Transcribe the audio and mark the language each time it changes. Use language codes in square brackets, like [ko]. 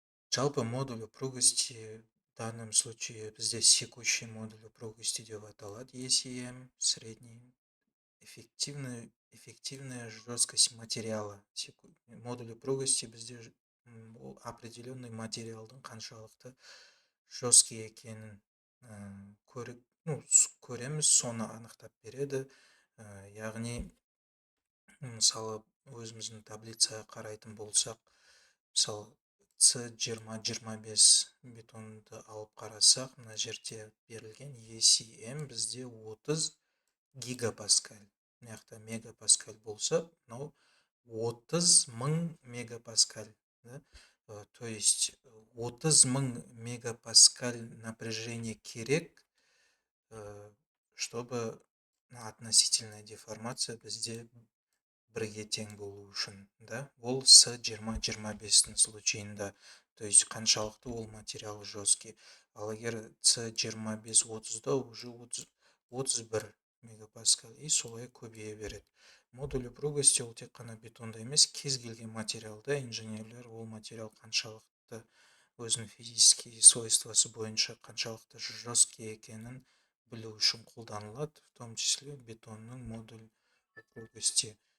[ru] Жалпы модуль упругости в данном случае [kk] бізде [ru] секущий модуль упругости [kk] деп аталады. [ru] ECM, средний, эффективная жесткость материала. [kk] Модуль упругости бізде [ru] определенный [kk] материалдың қаншалықты жесткий екенін көреміз, соны анықтап береді. Яғни, мысалы, өзіміздің таблицаға қарайтын болсақ, мысалы, С20-25 бетонды алып қарасақ, мына жерде берілген ECM бізде 30 гигапаскаль. Мыняқта мегапаскаль болса, мынау 30 мың мегапаскаль. [ru] То есть [kk] 30 мың мегапаскаль напряжение керек, [ru] чтобы относительная деформация [kk] бізде бірге тең болу үшін. Ол С20-25 случайында. [ru] То есть [kk] қаншалықты ол материал жесткий. Ал егер С25-30-да уже 31 мегапаскаль и солай көбейе береді. Модуль упругости ол тек қана бетонда емес, кез келген материалда инженерлер ол материал қаншалықты өзінің физический свойствосы бойынша қаншалықты жесткий екенін білу үшін қолданылады, [ru] в том числе [kk] бетонның модуль упругости.